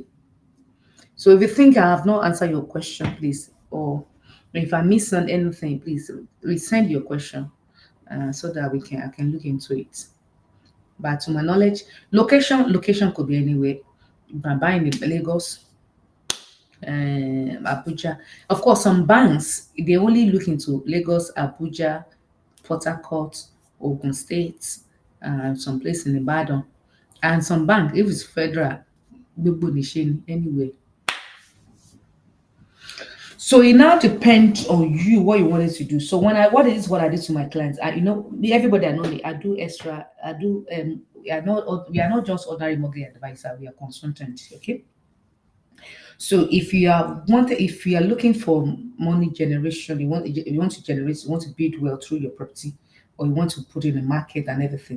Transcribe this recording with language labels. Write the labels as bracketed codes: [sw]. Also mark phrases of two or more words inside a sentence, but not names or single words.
[en] So if you think I have not answered your question, please, or if I missed on anything, please resend your question so that I can look into it. But to my knowledge, location could be anywhere. You can buy in Lagos, Abuja. Of course, some banks they only look into Lagos, Abuja, Port Harcourt, Ogun State, some place in Ibadan, and some bank if it's federal, [yo] gbogbo nìṣe anyway. [en] So it now depends on you what you wanted to do. So what I do to my clients, everybody I know I do extra, I do we are not just ordinary mortgage advisor, we are consultants, okay? So if you are looking for money generation, you want to generate, you want to build wealth through your property, or you want to put in the market and everything.